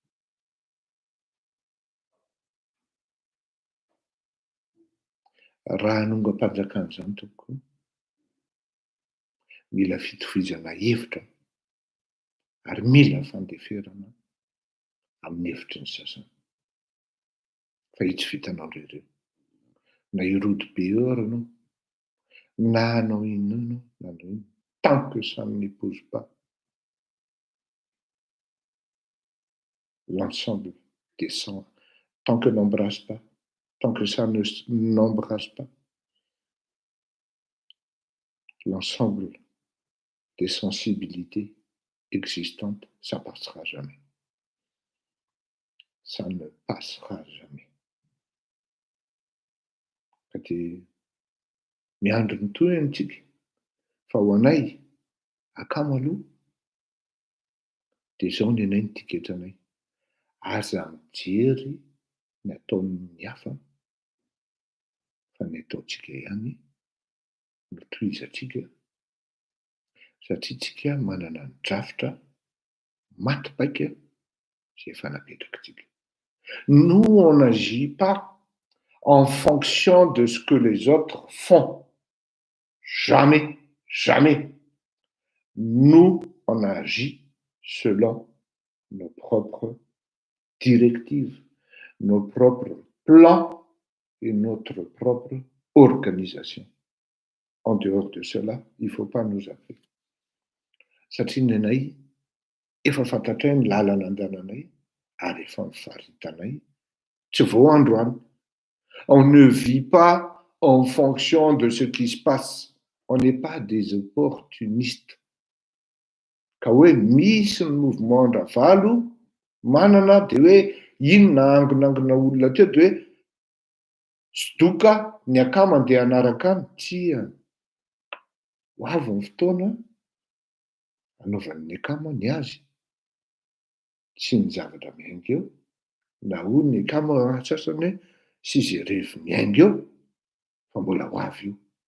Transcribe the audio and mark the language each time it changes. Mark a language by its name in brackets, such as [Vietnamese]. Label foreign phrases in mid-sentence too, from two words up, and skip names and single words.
[Malagasy] Raha hanonga-panjakana izany tompoko, mila fitovizana hevitra ary mila fandeferana amin'ny hevitry ny sasany. Fa io tsy vitanao ireo. Na irody be eo ary anao, na anao inona na anao inona, [French] tant que ça n'épouse pas l'ensemble des sens, tant que n'embrasse pas, tant que ça n'embrasse pas l'ensemble des sensibilités existantes, ça passera jamais. Ça ne passera jamais. [Malagasy] Dia miandry ny toy antsika fa ho anay akamo aloha dia izao ny anay ny tiketranay. Aza mijery ny ataon'ny hafa fa ny ataontsika ihany no tohizantsika satria tsika manana ny drafitra maty-baika zay efa napetrakantsika. [French] Nous on n'agit pas en fonction de ce que les autres font. Jamais, jamais. Nous on agit selon nos propres directives, nos propres plans et notre propre organisation. En dehors de cela, il ne faut pas nous appeler. [Malagasy] Satria ny anay efa fantatray ny lalana andehananay ary efa mifaritanay tsy vao androany. [French] On ne vit pas en fonction de ce qui se passe. On n'est pas des opportunistes. [Malagasy] Ka hoe misy ny mouvement-ndravalo manana dia hoe inona angonangona olona teo dia hoe sodoka ny akamo andeha hanaraka any. Tsia ho avy ny fotoana anaovan'ny akamo ny azy sy ny zavatra miainga eo, na hoy ny akamo sasany hoe sy izay rehefa miainga eo fa mbola ho avy io.